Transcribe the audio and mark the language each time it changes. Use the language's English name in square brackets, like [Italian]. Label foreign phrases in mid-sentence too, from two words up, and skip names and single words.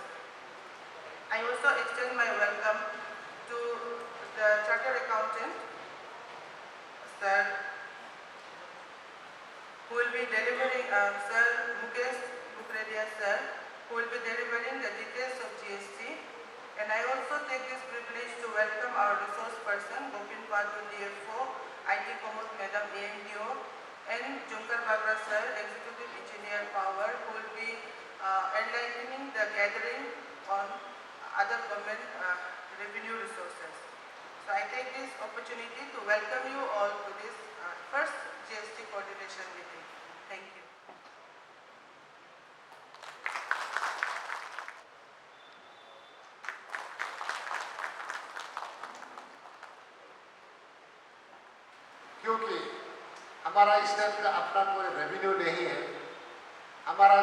[English] I also extend my welcome to the Chartered Accountant, Sir, who will be delivering, Sir Mukesh Bukradia Sir, who will be delivering the details of GST. And I also take this privilege to welcome our resource person, Gopin Padu DFO, IT Komod Madam AMDO, and Junkar Bagra Sir, Executive Engineer Power, who will be enlightening the gathering on other government revenue resources. So I take this opportunity to welcome you all to this first GST coordination meeting. Thank you. [Hindi] क्योंकि हमारा इस टाइप का अपना कोई रेवेन्यू नहीं है, हमारा